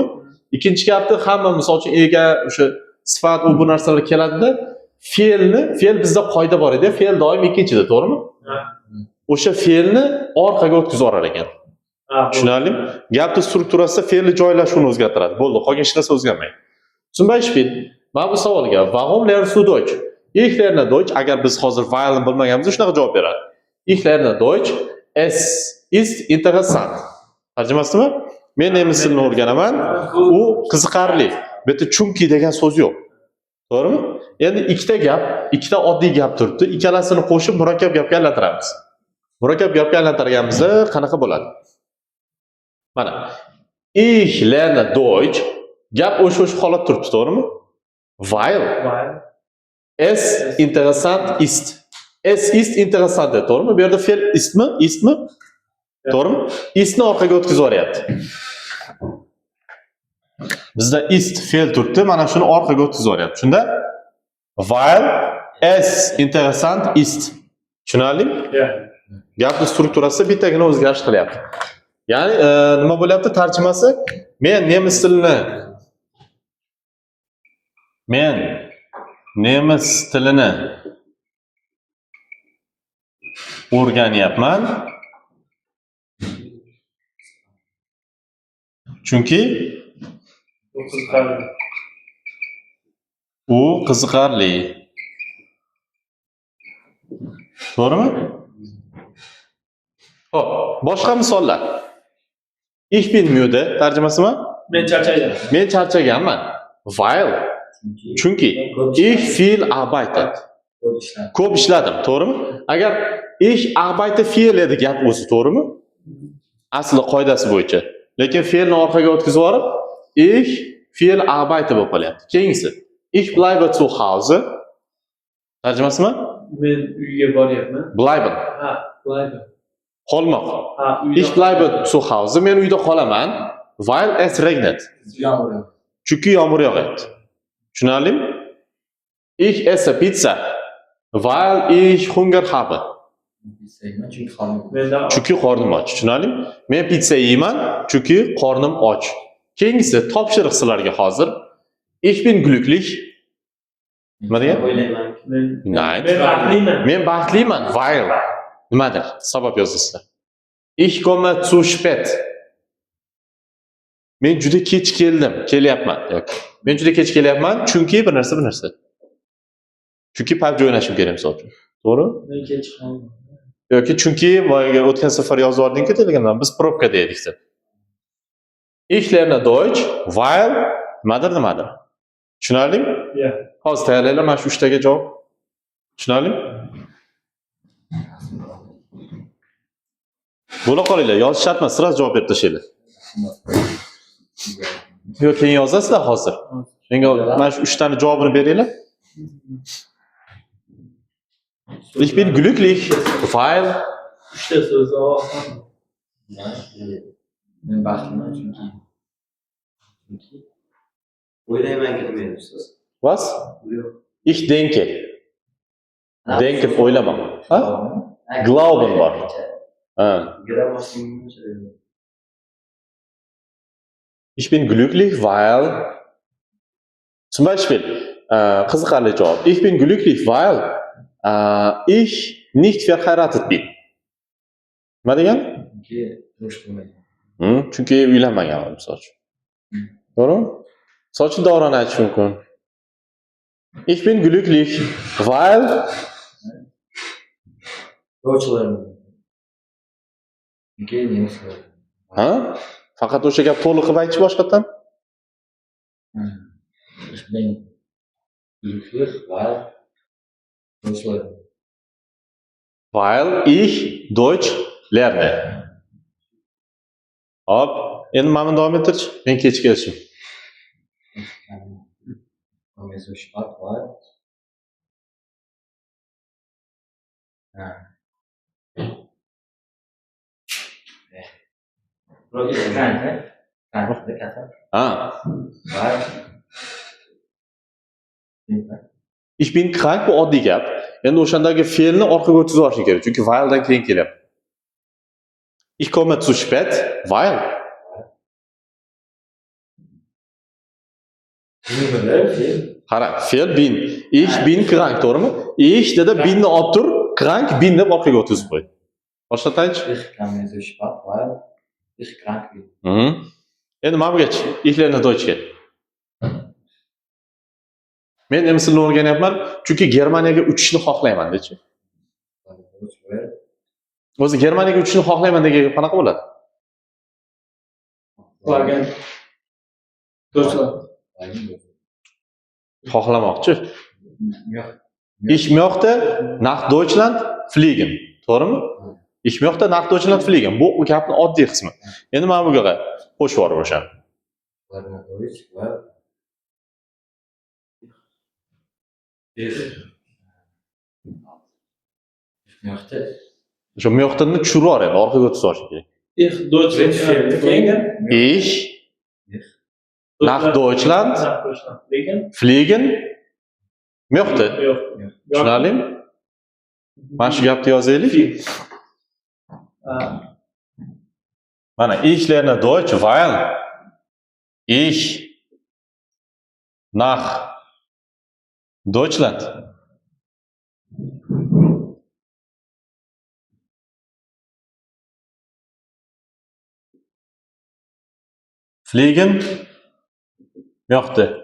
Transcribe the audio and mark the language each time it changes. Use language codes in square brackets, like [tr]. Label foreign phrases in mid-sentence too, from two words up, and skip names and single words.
[uz] Ikkinchi gapni hamma misol uchun ega, o'sha sifat bu narsalar keladida, fe'l bizda qoida bor edi, fe'l doim ikkinchida, to'g'rimi? O'sha fe'lni orqaga o'tkazib yuborar ekan. Tushunarlimi? Gapning strukturasida fe'lni joylashuvini o'zgartiradi. Bo'ldi, qolgan hech narsa o'zgarmaydi. [de] Zum Beispiel, [uz] mana bu savolga [de] warum lernst du Deutsch? Ich lerne Deutsch. [uz] Agar biz hozir while'ni bilmaganimizda shunaqa javob beradi. [de] Ich lerne Deutsch. Es ist interessant. [uz] Tarjimasi nima? Men nemis tilini o'rganaman. U qiziqarli. Bu yerda chunki degan so'z yo'q. To'g'rimi? Endi ikkita gap, ikkita oddiy gap turibdi. Ikkalasini qo'shib murakkab gapga aylantiramiz. Murakkab gapga aylantirganimizda qanaqa bo'ladi? Mana. [de] Ich lerne Deutsch. [uz] Gap o'sha holat turibdi, to'g'rimi? [de] Weil es interessant ist. Es ist interessant, [uz] to'g'rimi? Bu yerda fe'l istmi? To'g'rimi? Istni orqaga o'tkazib yuboryapti. Bizda ist fe'l turibdi, mana shuni orqaga o'tkazib yuboryapti. [de] Shunda weil es interessant ist. [uz] Tushunarlimi? Gapning strukturasi bittagina o'zgarish qilyapti. Ya'ni nima bo'lyapti tarjimasi? Men nemis tilini o'rganyapman. Chunki u qiziqarli. To'g'rimi? Xo'p, boshqa misollar. [de] Ich bin müde [uz] tarjimasi nima? Men charchaganman. [de] Weil chunki ich viel arbeitet. [uz] Ko'p ishladim, to'g'rimi? Agar [de] ich arbeite viel [uz] edi gap o'zi, to'g'rimi? Asli qoidasi bo'yicha. Lekin fe'lni orqaga o'tkazib yuborib, [de] ich viel arbeite [uz] bo'lib qolyapti. Keyingisi. [de] Ich bleibe zu Hause. [uz] Tarjimasi nima? Men uyga boryapman. [de] Bleiben. Bleiben. Qolmoq. Ich bleibe zu Hause. [uz] Men uyda qolaman. [de] Weil es regnet. [uz] Chunki yomg'ir yog'yapti. Tushunarlimi? [de] Ich esse Pizza. Weil ich Hunger habe. [uz] Chunki qornim och. Tushunarlimi? Men pizza yeyman, chunki qornim och. Keyingisi topshiriq sizlarga hozir. [de] Ich bin glücklich. [uz] Nima degan? Men baxtliman. Weil nimadir? Sabab yozasizlar. [de] Ich komme zu spät. [uz] Men juda kech kelyapman. Men juda kech kelyapman, chunki bir narsa. Chunki pubga o'ynashim kerak misol uchun. To'g'ri? Men kech qoldim. Yoki chunki o'tgan safar yozib yording-ku Telegramdan, biz probkada edik deb. [de] Ich lerne Deutsch, weil nimadir. [uz] Tushunarlimi? Hozir tayyorlaylar mana shu 3 taga javob. Tushunarlimi? Bo'la qolinglar, yozish shart emas, sira javob berib tashlaylar. Yo'q, keyin yozasizlar hozir. Menga mana shu 3 tani javobini beringlar. [de] Ich bin glücklich, weil [uz] Uchta so'z Men baxtliman chunki o'ylaymanki demayapsiz. [de] Was? Ich denke. Denken o'ylamaman. [uz] Ha? Glauben bor. Ha. [de] Ich bin glücklich, weil zum Beispiel [uz] qiziqarli javob. [de] Ich bin glücklich, weil ich nicht verheiratet bin. [uz] Nima degan? Chunki turmush qurmagan. Chunki uylanmaganman misol uchun. To'g'rimi? Misol uchun davrani aytish mumkin. [de] Ich bin glücklich, weil [uz] Deutschlar. Chunki nemislar. ha? Faqat o'sha gap to'liq qilib aytish boshqatdan. [de] Ich bin glücklich, weil Deutschlar. Weil ich Deutsch lerne. [uz] Hop, endi mana davom ettirch. Men kech kelishim. [de] Komme so spät, weil Burası kranke. Kranke kata. [uz] Ha, Var. [de] ich bin krank [uz] bu oddiy gap. Endi o'shandagi fe'lni orqaga o'tkazib olish kerak, chunki weildan keyin kelyapti. [de] Ich komme zu spät, weil [uz] qara, fe'l [de] bin. Ich bin krank, [uz] to'g'rimi? Ich dedi binni olib tur, [de] krank bin [uz] deb orqaga o'tkazib qo'y. Boshqa aytchi. [de] Ich komme so spät, weil ich krank bin. [uz] Endi mana bu gech, [de] ich lerne Deutschga. [uz] Men nemis tilini o'rganyapman, chunki Germaniyaga uchishni xohlayman dechi. O'zi Germaniyaga uchishni xohlayman degan gap qanaqa bo'ladi? [de] Wagen. Deutschland. [uz] Xohlamoqchi. Yo'q. [de] Ich möchte nach Deutschland fliegen. To'g'rimi? Ich möchte nach Deutschland fliegen. [uz] Bu gapning oddiy qismi. Endi mana bu yerga qo'shib yuborib o'sha. [de] Deutsch, weil ich möchte [uz] O'sha möchteni tushirib yuboradi, orqaga o'tkazib olish kerak. [de] Ich Deutschland fliegen. Ich nach Deutschland Nach Deutschland fliegen. fliegen möchte. [uz] Yo'q. Tushunarlimi? Mana shu gapni yozaylik. Mana ich lerne Deutsch, weil ich nach Deutschland fliegen möchte.